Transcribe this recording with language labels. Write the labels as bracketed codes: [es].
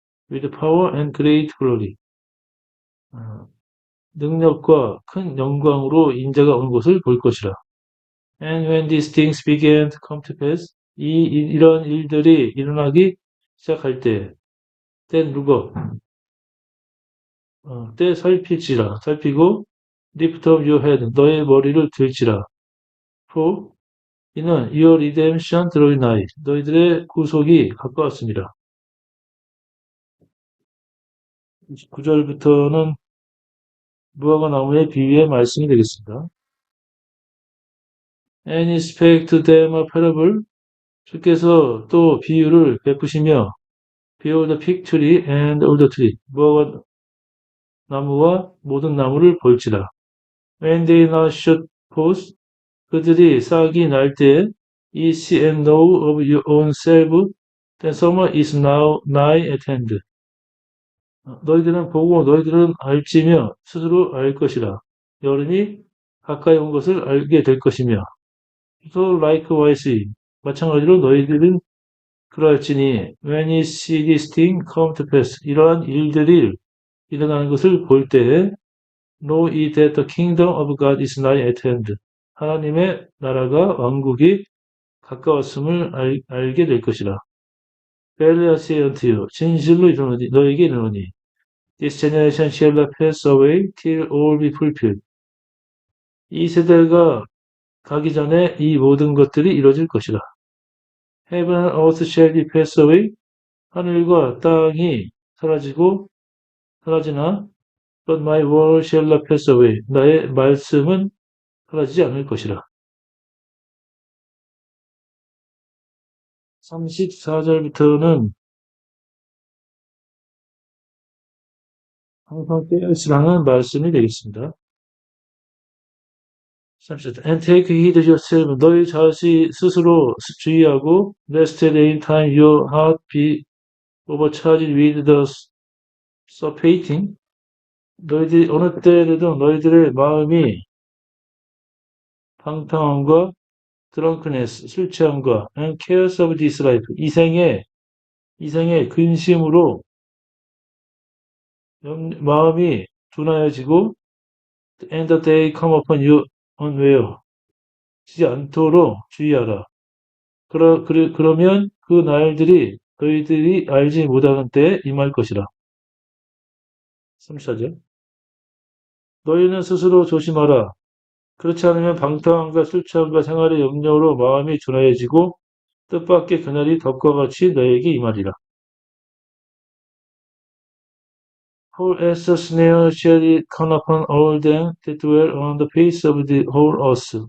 [en] With power and great glory. [ko] 능력과 큰 영광으로 인자가 오는 것을 볼 것이라. [en] And when these things began to come to pass, [ko] 이런 일들이 일어나기 시작할 때, [en] then [ko] 누가 때 살피고 [en] lift up your head, [ko] 너의 머리를 들지라. [en] For [ko] 이는 [en] your redemption drawing nigh, [ko] 너희들의 구속이 가까웠습니다. 9절부터는 무화과 나무의 비유의 말씀이 되겠습니다. [en] And he spake to them a parable, [ko] 주께서 또 비유를 베푸시며 [en] Behold the fig tree and all the tree, [ko] 무화과 나무와 모든 나무를 볼지라. [en] When they now shoot forth, [ko] 그들이 싹이 날 때, [en] ye see and know of your own self, that summer is now nigh at hand. [ko] 너희들은 보고 너희들은 알지며 스스로 알 것이라. 여름이 가까이 온 것을 알게 될 것이며. [en] So likewise, [ko] 마찬가지로 너희들은 그럴지니, [en] when you see this thing come to pass, [ko] 이러한 일들이 일어나는 것을 볼 때에, [en] know ye that the kingdom of God is nigh at hand. [ko] 하나님의 나라가 왕국이 가까웠음을 알게 될 것이라. [en] Verily I say unto you, [ko] 진실로 너에게 이르노니, [en] this generation shall not pass away till all be fulfilled. [ko] 이 세대가 가기 전에 이 모든 것들이 이루어질 것이라. [en] Heaven and earth shall be passed away. [ko] 하늘과 땅이 사라지나, [en] but my word shall not pass away. [ko] 나의 말씀은 사라지지 않을 것이라. 34절부터는 항상 깨어있으라는 말씀이 되겠습니다. 34절. [en] And take heed to yourself. [ko] 너희 자신 스스로 주의하고, [en] lest at any time your heart be overcharged with the surfeiting. [ko] 너희들이 어느 때에도 너희들의 마음이 방탕함과 [en] drunkenness, [ko] 술 취함과 [en] and cares of this life, [ko] 이생의 근심으로 마음이 둔하여지고 [en] and the day come upon you unaware, [ko] 지지 않도록 주의하라. 그러면 그 날들이 너희들이 알지 못하는 때에 임할 것이라. 34절. 너희는 스스로 조심하라. 그렇지 않으면 방탕함과 술 취함과 생활의 염려로 마음이 둔하여지고 뜻밖의 그날이 덕과 같이 너에게 임하리라. [en] For as a snare shall it come upon all them that dwell on the face of the whole earth.